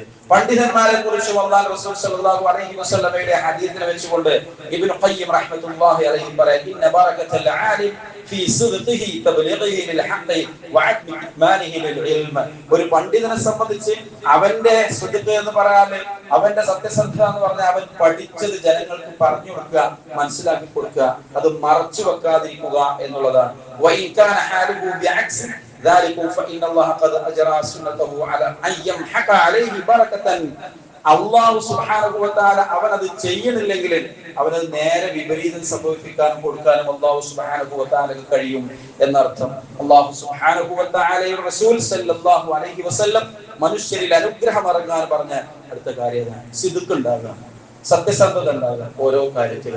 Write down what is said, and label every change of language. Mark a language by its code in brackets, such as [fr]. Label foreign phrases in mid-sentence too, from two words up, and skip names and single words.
[ml] പണ്ഡിതന്മാരെ കുറിച്ച് അല്ലാഹു റസൂൽ [ar] صلى الله عليه [ml] വസല്ലമയുടെ ഹദീസിനെ വെച്ചുകൊണ്ട് ഇബ്നു ഖയ്യിം [ar] رحمة الله عليه [ml] പറയാൻ, [ar] إن بركة العالم في صدقه تبليغه للحق وعدم إتمانه للعلم. [ml] ഒരു പണ്ഡിതനെ സംബന്ധിച്ച് അവന്റെ സിദ്ഖ് എന്ന് പറയാൻ, അവന്റെ സത്യസന്ധത എന്ന് പറഞ്ഞാൽ അവൻ പഠിച്ചത് ജനങ്ങൾക്ക് പറഞ്ഞു കൊടുക്കുക, മനസ്സിലാക്കി കൊടുക്കുക, അത് മറച്ചു വെക്കാതിരിക്കുക എന്നുള്ളതാണ്. [ar] وإن كان حاله بعكس ذلك فإن الله قد أجرى سنته على أن يمحق عليه بركة. الله سبحانه وتعالى [ml] അവൻ അത് ചെയ്യുന്നില്ലെങ്കിൽ അവനത് നേരെ വിപരീതം സംഭവിപ്പിക്കാനും കൊടുക്കാനും [ar] الله سبحانه وتعالى [ml] കഴിയും എന്നർത്ഥം. [ar] الله سبحانه وتعالى [ml] റസൂൽ [ar] صلى الله عليه وسلم [ml] മനുഷ്യരിൽ അനുഗ്രഹം ഇറങ്ങാൻ പറഞ്ഞ അടുത്ത കാര്യം സിദ്ഖ് ഉണ്ടാകുക, സത്യസന്ധത ഉണ്ടാകുക ഓരോ കാര്യത്തിലും.